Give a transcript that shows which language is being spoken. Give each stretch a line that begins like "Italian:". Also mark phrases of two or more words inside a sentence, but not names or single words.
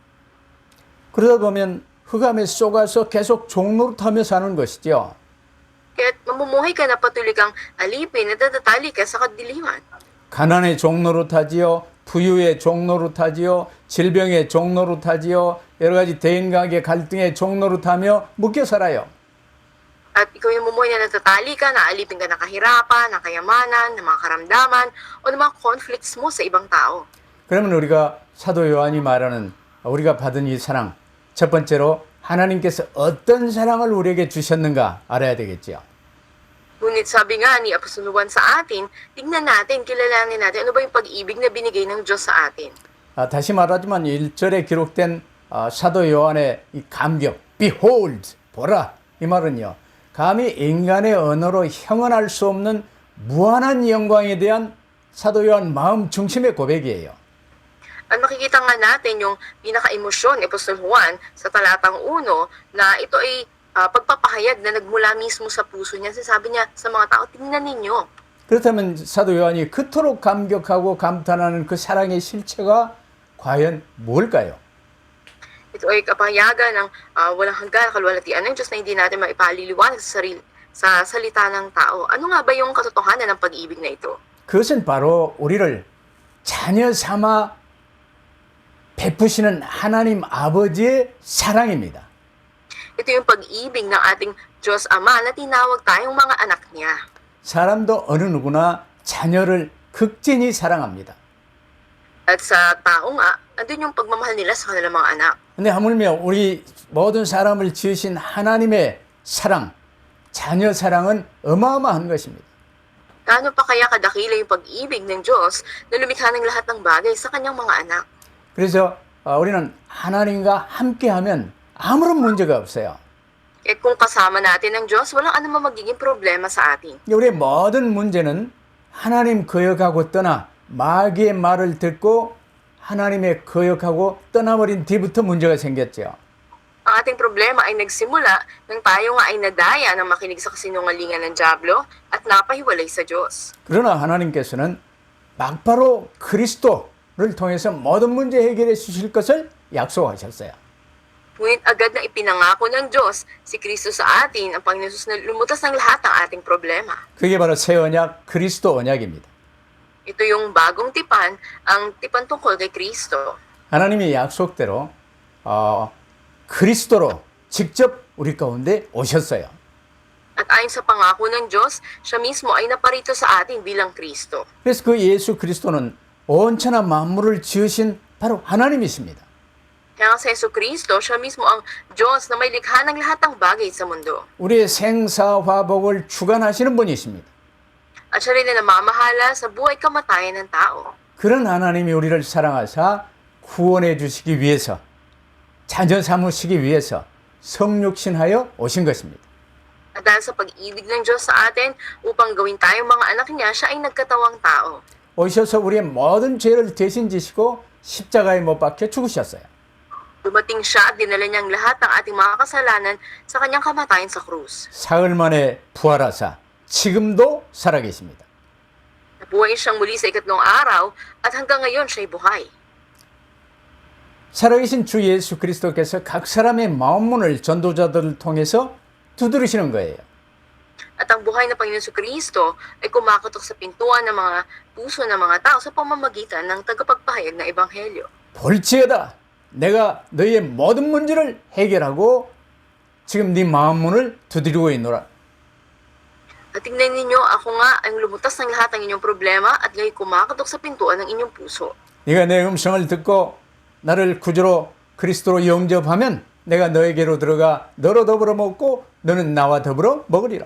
Korean: 그러다 보면 흑암에 쏘가서 계속 종노릇하며 사는 것이죠.
Filipino: Kaya't mamumuhay ka na patuloy kang alipin at natatali ka sa kadiliman.
Korean: 가난의 종노릇하지요. 부유의 종노릇하지요. 질병의 종노릇하지요. 여러 가지 대인관계 갈등의 종노릇하며 묶여 살아요.
Filipino: At ikaw yung mumuhay na natatali ka, naalipin ka ng kahirapan, ng kayamanan, ng mga karamdaman, o ng mga conflicts mo sa ibang tao.
Korean: 그러면 우리가 사도 요한이 말하는 우리가 받은 이 사랑, 첫 번째로 하나님께서 어떤 사랑을 우리에게 주셨는가 알아야 되겠죠.
Filipino: Ngunit sabi nga ni Apostol Juan sa atin, tignan natin, kilalanin natin, ano ba yung pag-ibig na binigay ng Diyos sa atin.
Korean: 다시 말하지만 1절에 기록된 사도 요한의 이 감격, behold, 보라, 이 말은요. 감히 인간의 언어로 형언할 수 없는 무한한 영광에 대한 사도 요한 마음 중심의 고백이에요.
Filipino: At makikita nga natin yung pinaka-emosyon ni Apostol Juan sa talatang 1 na ito ay pagpapahayag na nagmula mismo sa puso niya. Sabi niya sa mga tao, tingnan ninyo.
Korean: 그렇다면 사도 요한이 그토록 감격하고 감탄하는 그 사랑의 실체가 과연 뭘까요?
Filipino: Ito ay kapahayagan ng walang hanggan, kalwalatian ng Diyos na hindi natin maipaliliwanag sa salita ng tao. Ano nga ba yung katotohanan ng pag-ibig na ito?
Korean: 그것은 바로 우리를 자녀 삼아 베푸시는 하나님 아버지의 사랑입니다.
Filipino: Ito yung pag-ibig ng ating Diyos Ama na tinawag tayong mga anak niya.
Korean: 사람도 어느 누구나 자녀를 극진히 사랑합니다.
Filipino: At sa tao nga, andun yung pagmamahal nila sa kanilang mga anak.
Korean: 근데 하물며 우리 모든 사람을 지으신 하나님의 사랑, 자녀 사랑은 어마어마한 것입니다.
Filipino: Gaano pa kaya kadakila yung pag-ibig ng Diyos na lumikha ng lahat ng bagay sa kanyang mga anak?
Korean: 그래서 우리는 하나님과 함께하면 아무런 문제가 없어요.
Filipino: Eh kung kasama natin ang Diyos, walang anumang magiging problema sa atin.
Korean: 우리의 모든 문제는 하나님 거역하고 떠나 마귀의 말을 듣고 하나님의 거역하고 떠나버린 뒤부터 문제가 생겼죠.
Filipino: Ang ating problema ay nagsimula nang tayo nga ay nadaya ng makinig sa kasinungalingan ng Diablo at napahiwalay sa Diyos.
Korean: 그러나 하나님께서는 막바로 그리스도를 통해서 모든 문제 해결해 주실 것을 약속하셨어요.
Filipino: Ngunit agad na ipinangako ng Diyos si Kristo sa atin, ang Panginoon Jesus na lumutas ng lahat ng ating problema.
Korean: 그게 바로 새 언약 그리스도 언약입니다.
Filipino: Ito yung bagong tipan, ang tipan tungkol kay Kristo.
Korean: 하나님의 약속대로 그리스도로 직접 우리 가운데 오셨어요.
Filipino: At ayon sa pangako ng Diyos, siya mismo ay naparito sa atin bilang Kristo.
Korean: 그래서 그 예수 그리스도는 온천한 만물을 지으신 바로 하나님이십니다.
Filipino: Kaya sa Yesu Kristo, siya mismo ang Diyos na may likha ng lahat ng bagay sa mundo.
Korean: 우리의 생사화복을 주관하시는 분이십니다.
Filipino: At siya rin na namamahala sa buhay kamatayan ng tao.
Korean: 그런 하나님이 우리를 사랑하사 구원해 주시기 위해서 자녀 삼으시기 위해서 성육신하여 오신 것입니다.
Filipino: At dahil sa pag-ibig ng Diyos sa atin, upang gawin tayong mga anak niya, siya ay nagkatawang tao.
Korean: 오셔서 우리의 모든 죄를 대신 지시고 십자가에 못 박혀 죽으셨어요.
Filipino: Dumating siya at dinala niyang lahat ng ating mga kasalanan sa kanyang kamatayan sa krus.
Korean: 사흘 만에 부활하사 지금도 살아계십니다.
Filipino: Nabuhay siyang muli sa ikatlong araw at hanggang ngayon siya'y buhay.
Korean: 살아계신 주 예수 그리스도께서 각 사람의 마음문을 전도자들을 통해서 두드리시는 거예요.
Filipino: At ang buhay na Panginoon Kristo ay kumakatok sa pintuan ng mga puso ng mga tao sa pamamagitan ng tagapagpahayag ng Ebanghelyo.
Korean: 볼지어다 내가 너희의 모든 문제를 해결하고 지금 네 마음 문을 두드리고 있노라.
Filipino: At tingnan ninyo, ako nga ang lumutas ng lahat ng inyong problema at ngayon kumakatok sa pintuan ng inyong puso.
Korean: 네가 내 음성을 듣고 나를 구주로 그리스도로 영접하면 내가 너에게로 들어가 너로 더불어 먹고 너는 나와 더불어 먹으리라.